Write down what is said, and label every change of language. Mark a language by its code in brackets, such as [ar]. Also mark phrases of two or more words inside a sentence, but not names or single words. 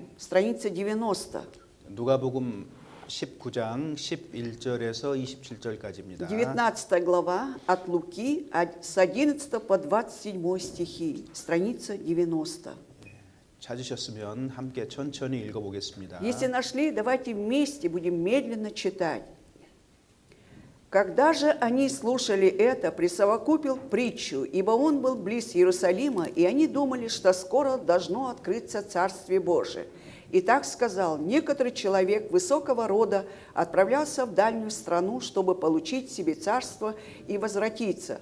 [ru] Страница 90. [ko] 누가복음 19장 11절에서 27절까지입니다. [ru] 19 глава от Луки с 11 по 27 стихи. Страница 90. [ko] 찾으셨으면 함께 천천히 읽어보겠습니다. [ru] Если нашли, давайте вместе будем медленно читать. Когда же они слушали это, присовокупил притчу, ибо он был близ Иерусалима, и они думали, что скоро должно открыться Царствие Божие. И так сказал: некоторый человек высокого рода отправлялся в дальнюю страну, чтобы получить себе царство и возвратиться.